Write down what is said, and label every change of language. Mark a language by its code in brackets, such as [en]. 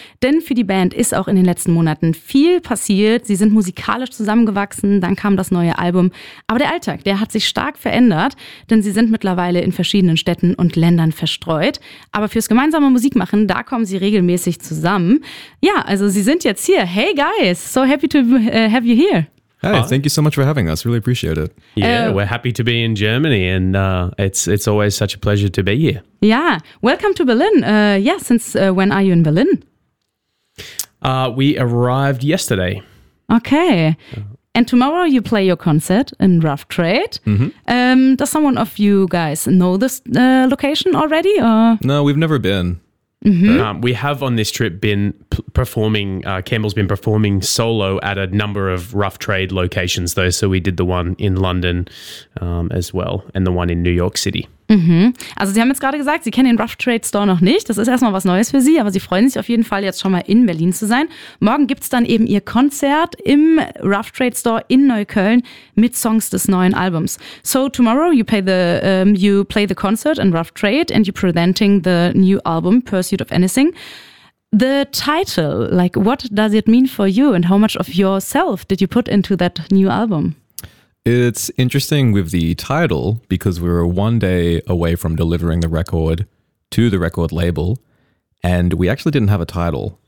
[de] Denn für die Band ist auch in den letzten Monaten viel passiert. Sie sind musikalisch zusammengewachsen, dann kam das neue Album. Aber der Alltag, der hat sich stark verändert, denn sie sind mittlerweile in verschiedenen Städten und Ländern verstreut. Aber fürs gemeinsame Musikmachen, da kommen sie regelmäßig zusammen. Ja, also sie sind jetzt hier. [en] Hey guys, so happy to have you here. Hey, thank you so much for having us. Really appreciate it. Yeah, we're happy to be in Germany and it's always such a pleasure to be here. Yeah, welcome to Berlin. Since when are you in Berlin? We arrived yesterday. Okay. And tomorrow you play your concert in Rough Trade. Mm-hmm. Does someone of you guys know this location already? Or? No, we've never been. Mm-hmm. We have on this trip been performing, Campbell's been performing solo at a number of Rough Trade locations though. So we did the one in London as well and the one in New York City. Mhm. [de] Also Sie haben jetzt gerade gesagt, Sie kennen den Rough Trade Store noch nicht. Das ist erstmal was Neues für Sie, aber Sie freuen sich auf jeden Fall jetzt schon mal in Berlin zu sein. Morgen gibt es dann eben Ihr Konzert im Rough Trade Store in Neukölln mit Songs des neuen Albums. [en] So tomorrow you play the concert in Rough Trade and you're presenting the new album Pursuit of Anything. The title, like what does it mean for you and how much of yourself did you put into that new album? It's interesting with the title because we were one day away from delivering the record to the record label and we actually didn't have a title.